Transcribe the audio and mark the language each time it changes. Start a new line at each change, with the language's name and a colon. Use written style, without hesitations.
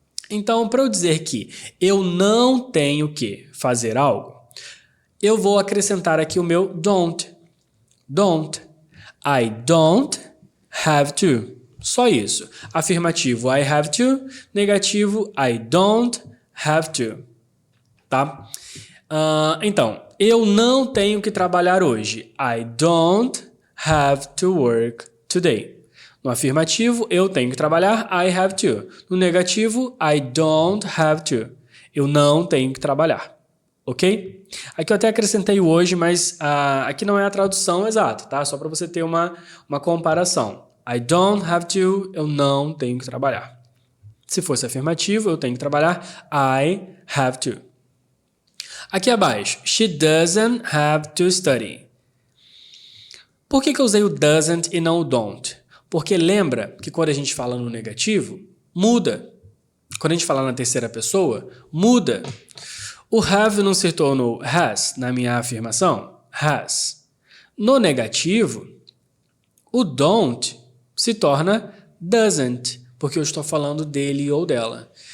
Portuguese: Então, para eu dizer que eu não tenho que fazer algo, eu vou acrescentar aqui o meu don't.
English: Don't. I don't have to.
Portuguese: Só isso.
English: Afirmativo, I have to. Negativo, I don't have to. Tá?
Portuguese: Então, eu não tenho que trabalhar hoje.
English: I don't have to work today.
Portuguese: No afirmativo, eu tenho que trabalhar,
English: I have to.
Portuguese: No negativo,
English: I don't have to.
Portuguese: Eu não tenho que trabalhar. Ok? Aqui eu até acrescentei o hoje, mas aqui não é a tradução exata, tá? Só para você ter uma comparação.
English: I don't have to,
Portuguese: eu não tenho que trabalhar. Se fosse afirmativo, eu tenho que trabalhar,
English: I have to.
Portuguese: Aqui abaixo,
English: she doesn't have to study.
Portuguese: Por que eu usei o doesn't e não o don't? Porque lembra que quando a gente fala no negativo, muda. Quando a gente fala na terceira pessoa, muda. O have não se tornou has na minha afirmação? Has. No negativo, o don't se torna doesn't, porque eu estou falando dele ou dela.